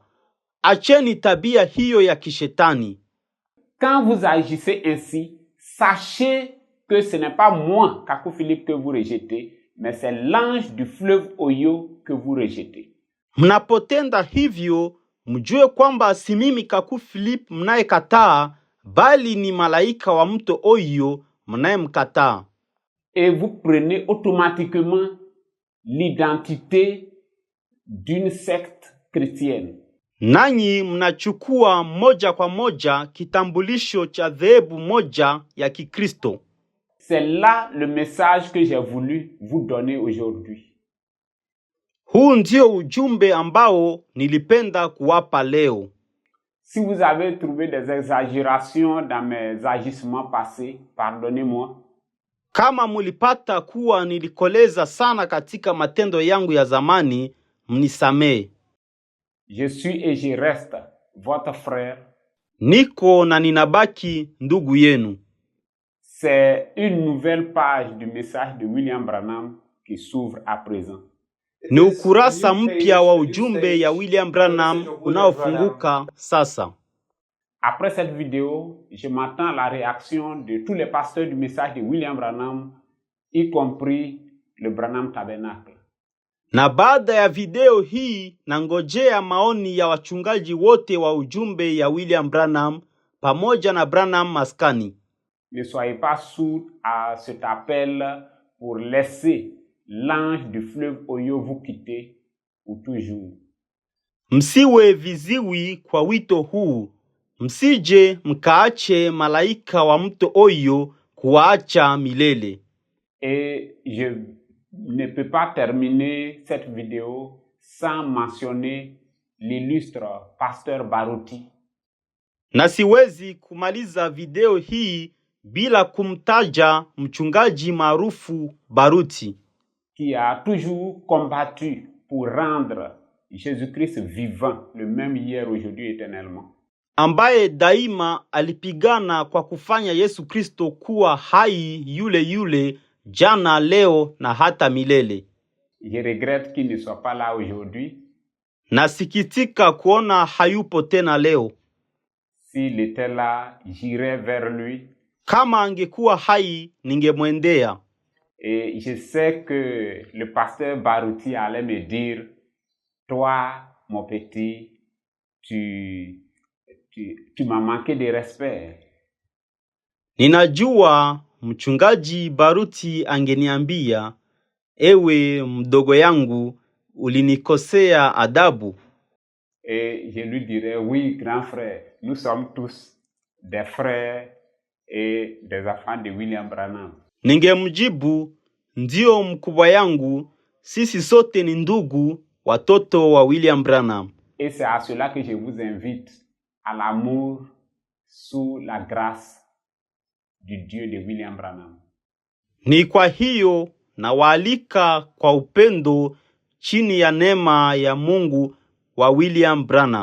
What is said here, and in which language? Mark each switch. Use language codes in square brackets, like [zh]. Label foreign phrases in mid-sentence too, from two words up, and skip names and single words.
[sw] Acheni tabia hiyo ya kishetani. [fr] Quand vous agissez ainsi, sachez que ce n'est pas moi, Kaku Philippe, que vous rejetez, mais c'est l'ange du fleuve Oyo que vous rejetez. [sw] Mnapotenda hivyo, mjue kwamba si mimi Kaku Philip mnayekataa, bali ni malaika wa mto Oyo mnayemkataa. [fr] Et vous prenez automatiquement l'identité d'une secte chrétienne. [sw] Nanyi mnachukua moja kwa moja kitambulisho cha dhehebu moja ya Kikristo. [fr] C'est là le message que j'ai voulu vous donner aujourd'hui. [sw] Huu ndio ujumbe ambao nilipenda kuwapa leo. [fr] Si vous avez trouvé des exagérations dans mes agissements passés, pardonnez-moi. [sw] Kama mulipata kuwa nilikoleza sana katika matendo yangu ya zamani, mnisamee. [fr] Je suis et je reste votre frère. [sw] Niko na ninabaki ndugu yenu. [fr] C'est une nouvelle page du message de William Branham qui s'ouvre à présent. [sw] Ni ukurasa mpya wa ujumbe ya William Branham unaofunguka sasa. [fr] Après cette vidéo, je m'attends à la réaction de tous les pasteurs du message de William Branham, y compris le Branham Tabernacle. [sw] Na baada ya video hii nangojea maoni ya wachungaji wote wa ujumbe ya William Branham pamoja na Branham Maskani. [fr] Ne soyez pas sourds à cet appel pour laisser l'ange du fleuve Oyo vous quitter pour toujours. [sw] Msiwe viziwi kwa wito huu. Msije mkaache malaika wa mto Oyo kuacha milele. [fr] Et je ne peux pas terminer cette vidéo sans mentionner l'illustre pasteur Baruti. [sw] Na siwezi kumaliza video hii bila kumtaja mchungaji maarufu Baruti, [fr] qui a toujours combattu pour rendre Jésus-Christ vivant, le même hier, aujourd'hui, éternellement. [sw] Ambaye daima alipigana kwa kufanya Yesu Kristo kuwa hai yule yule jana, leo na hata milele. [fr] Je regrette qu'il ne soit pas là aujourd'hui. [sw] Nasikitika kuona hayupo tena leo. [fr] S'il était là, j'irais vers lui. [sw] Kama angekuwa hai, ningemwendea. [fr] Et je sais que le pasteur Baruti allait me dire, toi, mon petit, tu m'as manqué de respect. [sw] Ninajua mchungaji Baruti angeniambia, ewe mdogo yangu, ulinikosea adabu. [fr] Et je lui dirais, oui, grand frère, nous sommes tous des frères et des enfants de William Branham. [sw] Ningemjibu, ndio mkubwa yangu, sisi sote ni ndugu, watoto wa William Branham. [fr] Et c'est à cela que je vous invite, à l'amour sous la grâce du Dieu de William Branham. [sw] Ni kwa hiyo nawaalika kwa upendo chini ya neema ya Mungu wa William Branham.